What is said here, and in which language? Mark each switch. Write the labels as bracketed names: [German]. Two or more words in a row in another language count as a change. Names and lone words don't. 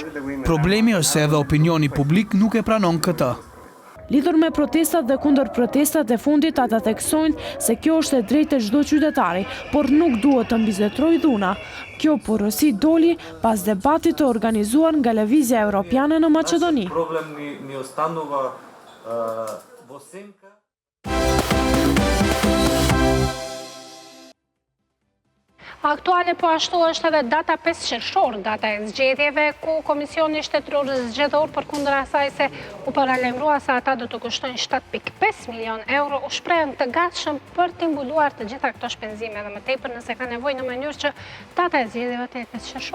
[Albanian] Problemi është se edhe opinioni publik nuk e pranon këtë. Lidhur me protestat dhe kundër protestat e fundit, ata theksojnë se kjo është e drejtë e çdo qytetari, por nuk duhet të mbizetrojë dhuna. Kjo porosi doli pas debatit të organizuar nga Lëvizja Evropiane në Maqedoni. [Macedonian] Проблем ни останува во сенка. [Albanian] Aktuale po ashtu është edhe data 5 qershor, data e zgjedhjeve, ku Komisioni Shtetëror Zgjedhor përkundër asaj se u paralajmërua se ata do të kushtojnë 7.5 milion euro, u shprehen të gatshëm për të mbuluar të gjitha këto shpenzime dhe më tepër nëse ka nevojë në mënyrë që data e zgjedhjeve të jetë 5 qershor.